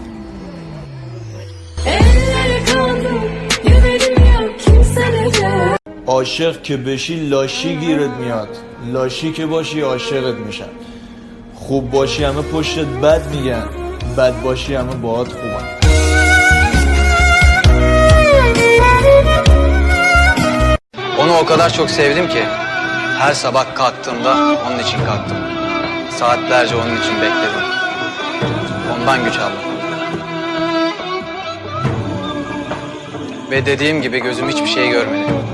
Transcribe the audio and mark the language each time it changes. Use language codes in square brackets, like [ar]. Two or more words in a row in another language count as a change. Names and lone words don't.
[fa] دارم. عاشق که بشی لاشی گیرت میاد، لاشی که باشی عاشقت میشن. خوب باشی همه پشتت بد میگن، بد باشی همه باهات خوبن. [tr] Onu o kadar çok sevdim ki her sabah kalktığımda onun için kalktım. Saatlerce onun için bekledim. Ondan güç aldım. Ve dediğim gibi gözüm hiçbir şey görmedi.